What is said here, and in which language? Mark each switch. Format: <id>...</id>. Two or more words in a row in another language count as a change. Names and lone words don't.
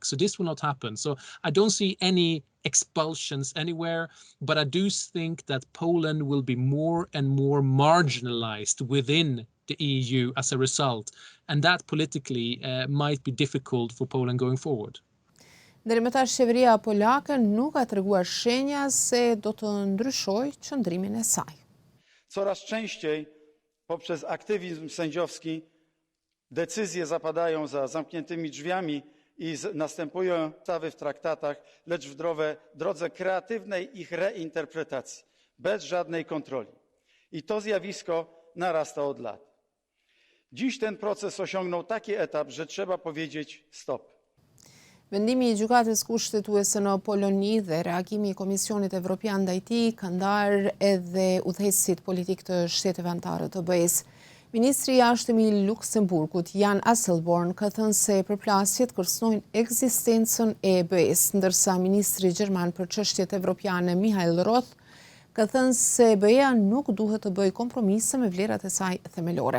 <en>So this will not happen. So I don't see any expulsions anywhere, but I do think that Poland will be more and more marginalized within the EU as a result. And that politically might be difficult for Poland going forward.</en> <sq>Deri më tash qeveria polake nuk ka treguar shenja se do të ndryshojë qëndrimin e saj.</sq> <pl>Coraz częściej poprzez aktywizm sędziowski decyzje zapadają za zamkniętymi drzwiami I następują ustawy w traktatach, lecz w drodze kreatywnej ich reinterpretacji, bez żadnej kontroli. I to zjawisko narasta od lat. Dziś ten proces osiągnął taki etap, że trzeba powiedzieć stop.</pl> <sq>Vendimi I gjykatës kushtetuese në Poloni dhe reagimi I Komisionit Evropian ndaj tij ka ndarë edhe udhëheqësit politik të shteteve anëtare të BE-s. Ministri I jashtëm I Luksemburgut, Jan Asselborn, ka thënë se përplasjet kërcënojnë ekzistencën e BE-s, ndërsa ministri gjerman për çështjet evropiane Michael Roth ka thënë se BE-ja nuk duhet të bëjë kompromise me vlerat e saj themelore.</sq>